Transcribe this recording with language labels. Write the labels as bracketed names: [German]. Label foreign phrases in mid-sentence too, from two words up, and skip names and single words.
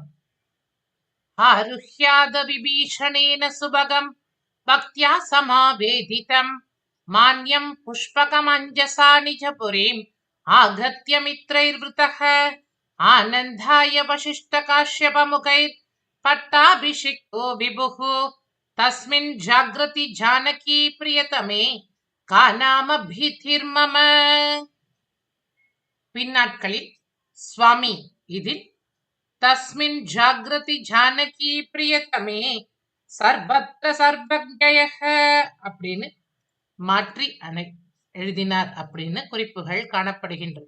[Sanskrit] आरुह्याद विभीषणेन सुभगं भक्त्या समावेदितं मान्यं पुष्पकमञ्जसा निजपुरीम् आगत्य मित्रैर्वृतः आनन्दाय वसिष्ठकाश्यपमुखैर्पट्टाभिषिक्तो विभुः तस्मिन् जाग्रति जानकी प्रियतमे का नाम भीतिर्मम। [Tamil] பின்னாட்களில் சுவாமி இதில் [Sanskrit] तस्मिन् जाग्रति जानकी प्रियतमे सर्वत्र सर्वजयः [Tamil] அப்படின்னு மாற்றி எழுதினார் அப்படின்னு குறிப்புகள் காணப்படுகின்றது.